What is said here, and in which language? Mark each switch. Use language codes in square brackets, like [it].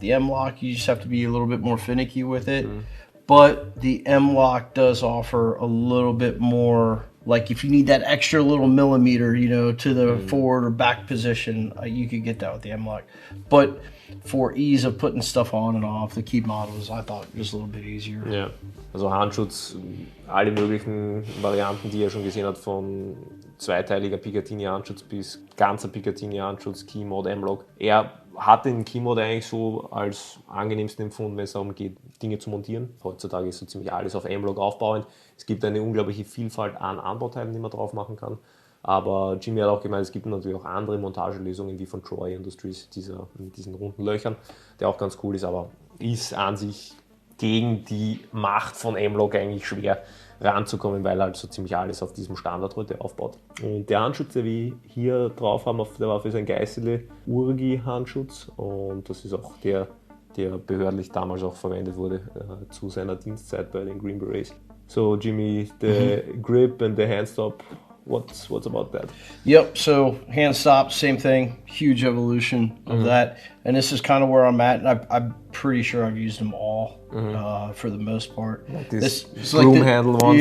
[en] The M-lock, you just have to be a little bit more finicky with it. But the M-lock does offer a little bit more, like if you need that extra little millimeter, to the forward or back position, you could get that with the M-lock. But for ease of putting stuff on and off, the key mod was, I thought, just a little bit easier. [de] Ja, also Handschutz, alle möglichen Varianten, die er schon gesehen hat, von zweiteiliger Picatinny-Handschutz bis ganzer Picatinny-Handschutz, Key-Mod, M-Lock. Er hat den Keymode eigentlich so als angenehmsten empfunden, wenn es darum geht, Dinge zu montieren. Heutzutage ist so ziemlich alles auf M-Block aufbauend. Es gibt eine unglaubliche Vielfalt an Anbauteilen, die man drauf machen kann. Aber Jimmy hat auch gemeint, es gibt natürlich auch andere Montagelösungen wie von Troy Industries mit diesen runden Löchern, der auch ganz cool ist, aber ist an sich gegen die Macht von M-Block eigentlich schwer ranzukommen, weil halt so ziemlich alles auf diesem Standard heute aufbaut. Und der Handschutz, den wir hier drauf haben auf der Waffe, ist ein Geissele Handschutz und das ist auch der behördlich damals auch verwendet wurde zu seiner Dienstzeit bei den Green Berets. [en] So Jimmy, the grip and the hand stop, what's about that? Yep, so hand stop, same thing, huge evolution of that. And this is kind of where I'm at, and I'm pretty sure I've used them all for the most part. Like this like broom handle ones?